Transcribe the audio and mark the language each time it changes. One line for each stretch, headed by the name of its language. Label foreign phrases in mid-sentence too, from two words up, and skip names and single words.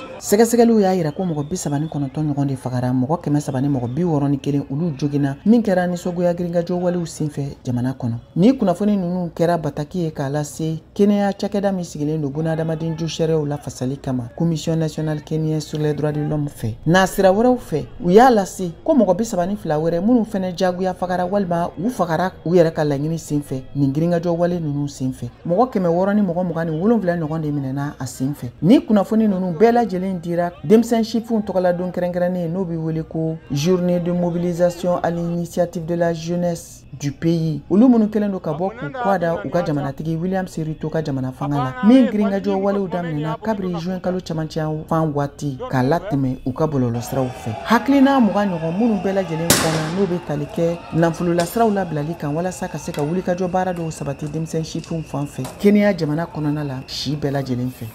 Bambara: Sɛgɛsɛgɛliw y'a yira ko mɔgɔ 39 ɲɔgɔn de fagara mɔgɔ 130 mɔgɔ 61 olu jogina min kɛra nisɔgoya girinkajɔ walew senfɛ jamana kɔnɔ. Ni kunnafoni ninnu kɛra bataki ye k'a lase kɛnɛya cakɛda min sigilen don bunadamaden jo sariyaw la fasali kama
French: Commission nationale kenyenne sur les droits de l'homme
Bambara: fɛ. N'a sira wɛrɛw fɛ u y'a lase ko mɔgɔ 32 wɛrɛ minnu fɛnɛ jagoya fagara walima u fagara u yɛrɛ ka laɲini senfɛ nin girinkajɔ wale ninnu senfɛ. Mɔgɔ 600 ni mɔgɔ 27 ɲɔgɔn de minɛna a senfɛ. Ni kunnafoni ninnu bɛɛ lajɛlen dira denmisɛn chiffres tɔgɔla don kɛrɛnkɛrɛnnen n'o bɛ wele ko
French: journée de mobilisation à l'initiative de la jeunesse du pays.
Bambara: Olu minnu kɛlen don ka bɔ k'u kwada u ka jamanatigi William Serito ka jamana fanga la min girinkajɔ walew daminɛna kabiri juin kalo camancɛ fan waati k'a latɛmɛ u ka bɔlɔlɔsiraw fɛ. Hakilina 20 ɲɔgɔn minnu bɛɛ lajɛlen fɔna n'o bɛ tali kɛ nafololasiraw labilali kan walasa ka se ka wulikajɔ baara dɔw sabati denmisɛn chiffres fan fɛ Kenya jamana kɔnɔna la si bɛɛ lajɛlen fɛ.